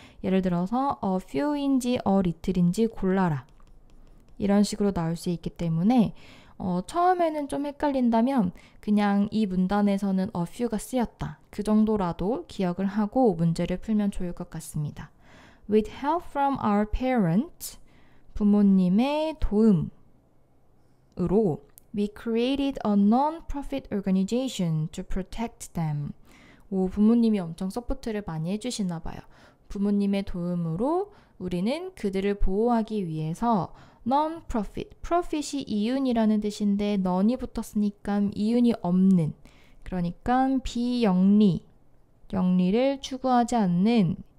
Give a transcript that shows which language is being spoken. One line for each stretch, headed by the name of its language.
Korean: 예를 들어서 a few인지 a little인지 골라라. 이런 식으로 나올 수 있기 때문에 처음에는 좀 헷갈린다면 그냥 이 문단에서는 a few가 쓰였다. 그 정도라도 기억을 하고 문제를 풀면 좋을 것 같습니다.
English: With help from our parents,
Korean: 부모님의 도움으로
English: We created a non-profit organization to protect them.
Korean: 부모님이 엄청 서포트를 많이 해주시나 봐요. 부모님의 도움으로 우리는 그들을 보호하기 위해서 non-profit, profit이 이윤이라는 뜻인데 non이 붙었으니까 이윤이 없는, 그러니까 비영리, 영리를 추구하지 않는